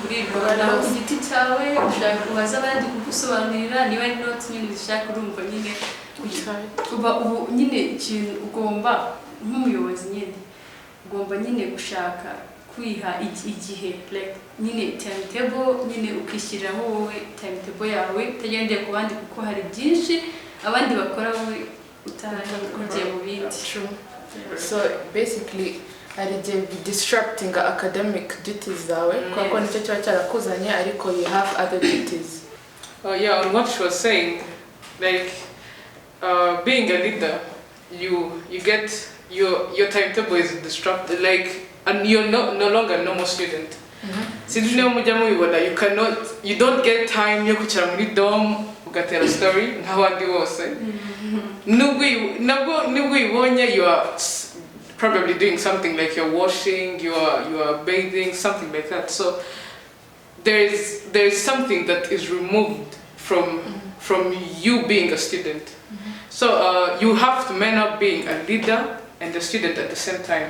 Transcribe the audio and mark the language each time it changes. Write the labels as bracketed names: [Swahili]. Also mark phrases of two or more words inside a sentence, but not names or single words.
[Kinyarwanda] urigora ku giti cyawe, ushaka kubaza abandi kugusobanurira niba ari notes nyine zishaka, urumva nyine ubu nyine ikintu ugomba nk'umuyobozi nyine ugomba nyine gushaka kwiha igihe, like nyine timetable, nyine ukishyiriraho wowe timetable yawe utagendeye ku bandi, kuko hari byinshi abandi bakora wowe utagiye mu bindi. [English] So basically [Kinyarwanda] hari igihe [English] disrupting academic duties [Kinyarwanda] zawe kuko nicyo kiba cyarakuzanye, ariko [English] you have other duties. Yeah, on what she was saying, like being a leader, you get your timetable is disrupted, like, and you're no longer a normal student. [Kinyarwanda] sinzi niba mujya mubibona, [English] you don't get time [Kinyarwanda] yo kwicara muri dom ugatera story nk'abandi bose. Nubwo uyibonye, [English] you are probably doing something like you're washing, you are bathing, something like that. So there is something that is removed from you being a student. So you have to man up being a leader and a student at the same time.